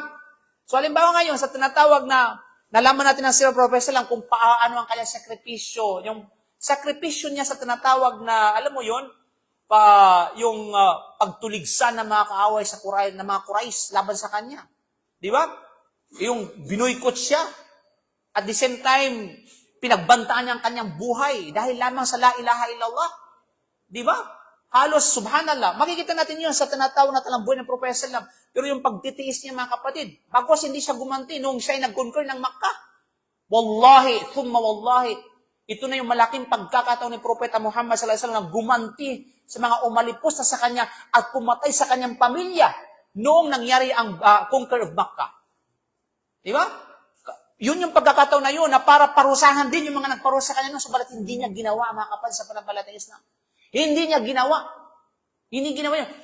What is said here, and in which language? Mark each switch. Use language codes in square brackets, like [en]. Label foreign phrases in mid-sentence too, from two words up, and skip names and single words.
[tl] So, halimbawa ngayon, sa tinatawag na nalaman natin ng Sira Prophet lang kung paano ang kanyang sakripisyo. Yung sakripisyo niya sa tinatawag na, alam mo yun, yung pagtuligsan ng mga kaaway sa Quraysh, ng mga Quraysh laban sa kanya. Di ba? Yung binoykot siya. [en] At the same time, [tl] pinagbantaan niya ang kanyang buhay dahil lamang sa [ar] لا إله إلا الله. [tl] Di ba? Halos, subhanallah. Makikita natin yun sa tinatawag na talang buhay ng Prophet sallam. Pero yung pagtitiis niya mga kapatid, bagwas hindi siya gumanti nung siya ay nag-conquer ng Makkah. [ar] والله، ثم والله, [tl] ito na yung malaking pagkakataon ni Propeta Muhammad [ar] صلى الله عليه وسلم [tl] na gumanti sa mga umalipos na sa kanya at pumatay sa kanyang pamilya noong nangyari ang [en] conquer of [tl] Makkah. Di ba? Yun yung pagkakataon na yun na para parusahan din yung mga nagparusa sa kanya nung subalit hindi niya ginawa mga kapatid sa panampalatayang Islam. Hindi niya ginawa. Hindi ginawa yun.